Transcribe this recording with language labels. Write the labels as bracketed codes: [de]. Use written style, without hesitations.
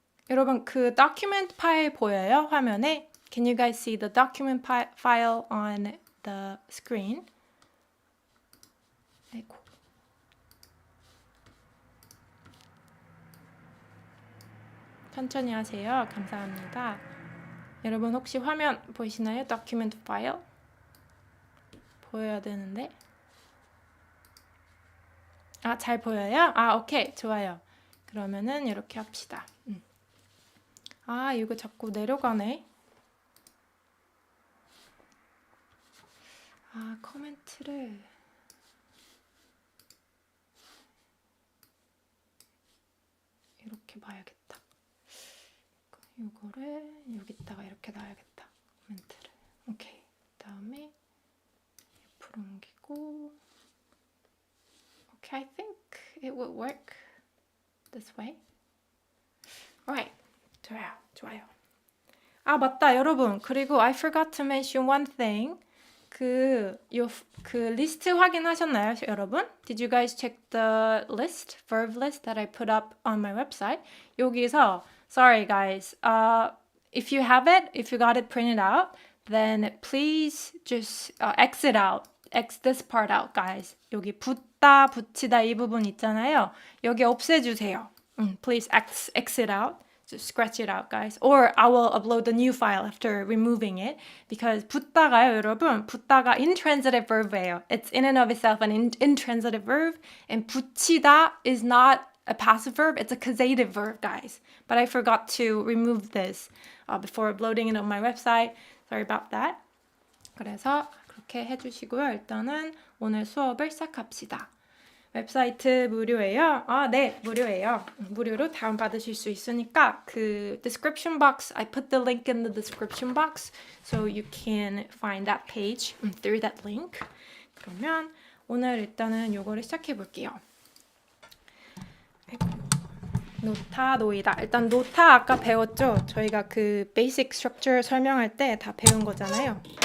[ko] 여러분 그 document 파일 보여요? 화면에? [en] Can you guys see the document file on the screen? [ko] 아이고. 천천히 하세요. 감사합니다. 여러분 혹시 화면 보이시나요? document file? 보여야 되는데. 아, 잘 보여요? 아, 오케이. 좋아요. 그러면은 이렇게 합시다. 아, 이거 자꾸 내려가네. 아, 코멘트를 이렇게 봐야겠다. 이거를 여기다가 이렇게 놔야겠다. 코멘트를. 오케이. 그다음에 옆으로 옮기고 [en] Okay, I think it would work this way. Alright, [ko] 좋아요. 아, 맞다, 여러분. 그리고 [en] I forgot to mention one thing. [ko] 그 리스트 확인하셨나요, 여러분? [en] Did you guys check the list, verb list that I put up on my website? [ko] 여기서, [en] sorry guys, if you have it, if you got it printed out, then please just exit out. X this part out, guys. [ko] 여기 붙다, 붙이다 이 부분 있잖아요. 여기 없애주세요. [en] Please exit out. Just scratch it out, guys. Or I will upload the new file after removing it. [ko] Because 붙다가요, 여러분. 붙다가 [en] intransitive verb예요. It's in and of itself an intransitive verb. And 붙이다 is not a passive verb. It's a causative verb, guys. But I forgot to remove this before uploading it on my website. Sorry about that. [ko] 그래서 그렇게 해주시고요. 일단은 오늘 수업을 시작합시다. 웹사이트 무료예요? 아, 네, 무료예요. 무료로 다운받으실 수 있으니까 그 [en] description box, I put the link in the description box so you can find that page through that link. [ko] 그러면 오늘 일단은 요거를 시작해 볼게요. 노타, 노이다. 일단 노타 아까 배웠죠? 저희가 그 basic structure 설명할 때 다 배운 거잖아요.